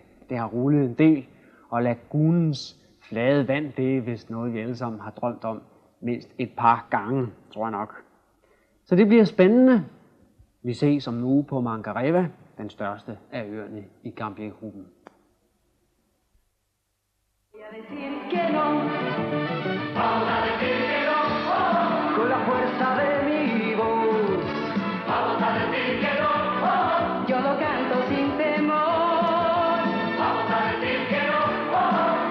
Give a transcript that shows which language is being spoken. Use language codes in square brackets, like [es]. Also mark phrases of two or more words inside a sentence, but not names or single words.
[da] Det har rullet en del, og lagunens flade vand, det er vist noget, vi alle sammen har drømt om mindst et par gange, tror jeg nok. Så det bliver spændende. Vi ses om en uge på Mangareva, den største af øerne i Gambier-gruppen. [es] Vamos a decir que no, oh. Con la fuerza de mi voz. Vamos a decir que no, oh. Yo lo canto sin temor. Vamos a decir que no, oh.